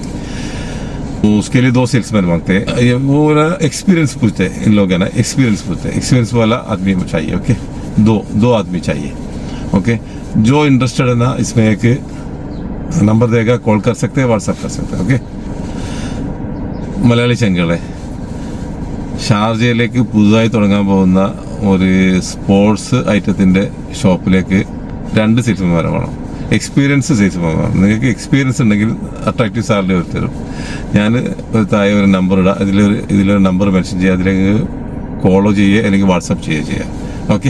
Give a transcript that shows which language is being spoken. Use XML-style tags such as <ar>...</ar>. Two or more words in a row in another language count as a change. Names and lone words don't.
<hi>तो उसके लिए 2 सेल्समैन मांगते हैं। ये वो ना एक्सपीरियंस पूछते हैं, इन लोग है ना एक्सपीरियंस पूछते हैं। एक्सपीरियंस वाला आदमी चाहिए। ओके, दो आदमी चाहिए। ओके, जो इंटरेस्टेड है ना इसमें एक नंबर देगा, कॉल कर सकते हैं, व्हाट्सएप कर सकते हैं। ओके,</hi> <ml>മലയാളി ചെങ്കളെ ഷാർജയിലേക്ക് പുതുതായി തുടങ്ങാൻ പോകുന്ന ഒരു സ്പോർട്സ് ഐറ്റത്തിൻ്റെ ഷോപ്പിലേക്ക് 2 സെയിൽസ്മാരെ വേണം.</ml> <en>experience salesman</en> <ml>വേണം. നിങ്ങൾക്ക് എക്സ്പീരിയൻസ് ഉണ്ടെങ്കിൽ</ml> <en>attractive salary</en> <ml>അവർ തരും. ഞാൻ താഴെ ഒരു നമ്പർ ഇടാം, ഇതിലൊരു</ml> <en>number mention</en> <ml>ചെയ്യുക, അതിലേക്ക് കോളോ ചെയ്യുക അല്ലെങ്കിൽ വാട്സപ്പ് ചെയ്യുക.</ml>